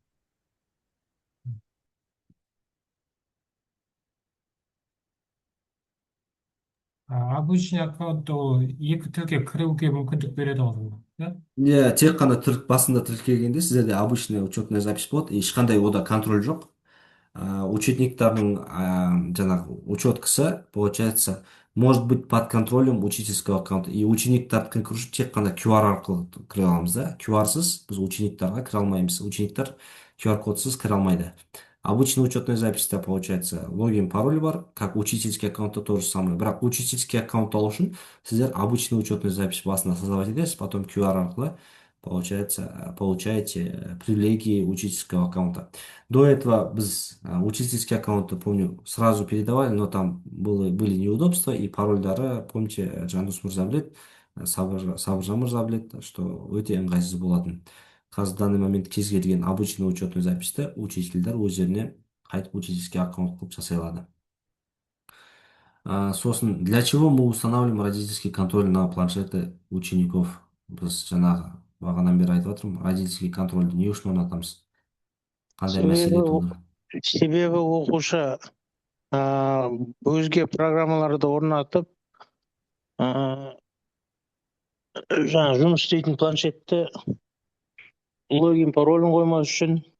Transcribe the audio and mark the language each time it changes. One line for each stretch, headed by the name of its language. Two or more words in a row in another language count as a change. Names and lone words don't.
Russian: Обычный аккаунт
Kazakh: ол екі тілге кіруге мүмкіндік береді ғой.
Russian: Да?
Kazakh: иә, тек қана басында тіркелгенде сіздерде
Russian: обычный учетная запись
Kazakh: болады, ешқандай ода контроль жоқ. Учениктердің жаңағы учеткасы,
Russian: получается, может быть под контролем учительского аккаунта.
Kazakh: И учениктардікін кіру үшін тек қана QR арқылы кіре аламыз да. QR-сыз біз учениктарға кіре алмаймыз. Учениктер QR-кодсыз кіре алмайды.
Russian: Обычный учетная запись-то, получается, логин, пароль бар, как учительский аккаунтта то же самое.
Kazakh: Бірақ
Russian: учительский аккаунт
Kazakh: алу үшін сіздер
Russian: обычный учетный запись
Kazakh: басында создавать етесіз, потом QR арқылы,
Russian: получается, получаете привилегии учительского аккаунта. До этого біз учительский аккаунты, помню, сразу передавали, но там были неудобства, и парольдары, помните,
Kazakh: Жандос мырза біледі, Сабыржан мырза біледі, что өте ыңғайсыз болатын. Қазір
Russian: в данный момент
Kazakh: кез келген
Russian: обычный учетный записьті
Kazakh: учительдер өздеріне қайтып
Russian: учительский аккаунт
Kazakh: қылып жасай алады. Сосын,
Russian: для чего мы устанавливаем родительский контроль на планшеты учеников?
Kazakh: Біз жаңағы бағанадан бері айтып жатырмын,
Russian: родительский контрольді
Kazakh: не үшін орнатамыз? Қандай мәселе туды? Себебі оқушы өзге программаларды орнатып, жаңа жұмыс істейтін планшетті логин паролін қоймас үшін.